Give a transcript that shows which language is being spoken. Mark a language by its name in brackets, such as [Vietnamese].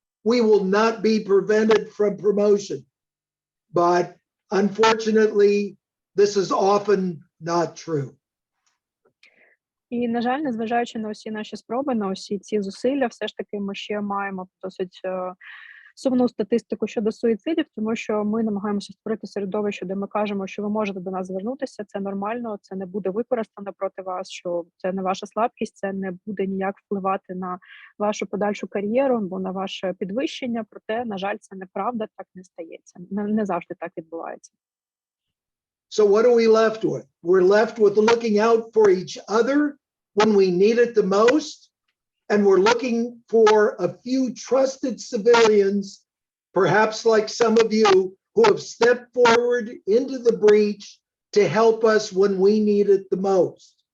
[English] We will not be prevented from promotion. But unfortunately, this is often not true. [Ukrainian] І, на жаль, незважаючи на усі наші спроби, на усі ці зусилля, все ж таки ми ще маємо досить сумну статистику щодо суїцидів, тому що ми намагаємося створити середовище, де ми кажемо, що ви можете до нас звернутися, це нормально, це не буде використано проти вас, що це не ваша слабкість, це не буде ніяк впливати на вашу подальшу кар'єру або на ваше підвищення, проте, на жаль, це неправда, так не стається, не завжди так відбувається. [English] So what are we left with? We're left with looking out for each other when we need it the most. And we're looking for a few trusted civilians, perhaps like some of you, who have stepped forward into the breach to help us when we need it the most.